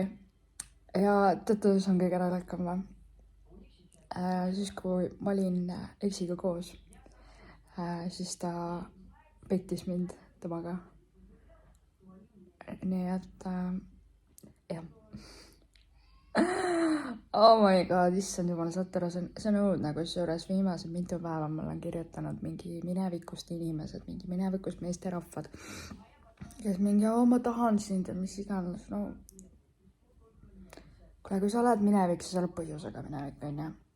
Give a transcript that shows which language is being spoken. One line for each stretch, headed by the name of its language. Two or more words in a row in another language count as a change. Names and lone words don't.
Estonian: Ja tõttus on kõige naljakam või? Siis kui ma olin eksiga koos, siis ta pettis mind temaga. Nii et jah.
English: Oh my god,
Estonian: issand jumal, saate aru, see on õudne, kusjuures viimased mitu päeva ma olen kirjutanud mingi minevikust inimesed, mingi minevikust meesterahvad, kes mingi, ma tahan sind ja mis iganes, no. Kuule, kui sa oled minevik, siis sa oled põhjusega minevik, onju.